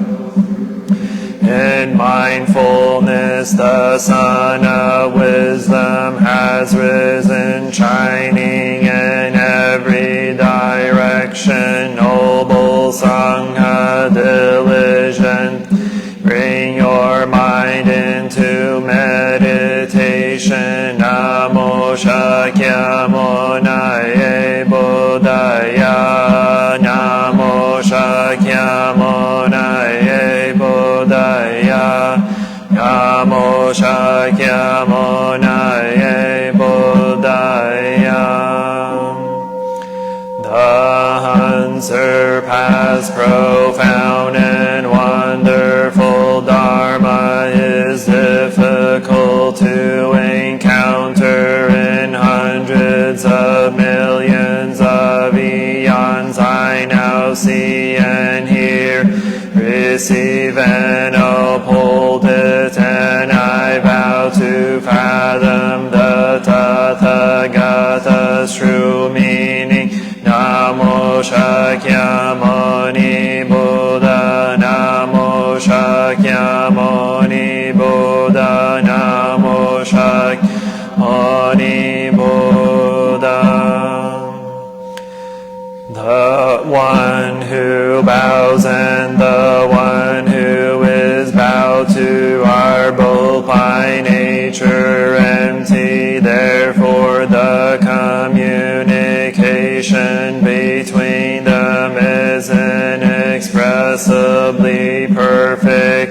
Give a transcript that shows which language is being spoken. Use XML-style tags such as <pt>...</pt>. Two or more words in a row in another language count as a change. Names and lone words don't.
<en>In mindfulness, the sun of wisdom has risen, shining in every direction. Noble Sangha diligent, bring your mind into meditation.</en> <sa>Namo Shakyamunaye Buddhaya. Namo Shakyamunaye Buddhaya. Namo Shakyamunaye Buddhaya.</sa> <en>unsurpassed, profound, and wonderful Dharma is difficult to encounter in hundreds of millions of eons. I now see and hear, receive and uphold it, and I vow to fathom the Tathagata's true meaning.</en> <sa>Namo Shakyamuni Buddha, Namo Shakyamuni Buddha, Namo Shakyamuni Buddha.</sa> <en>The one who bows and the one who is bowed to are both by nature empty. Therefore the communication between them is inexpressibly perfect.</en>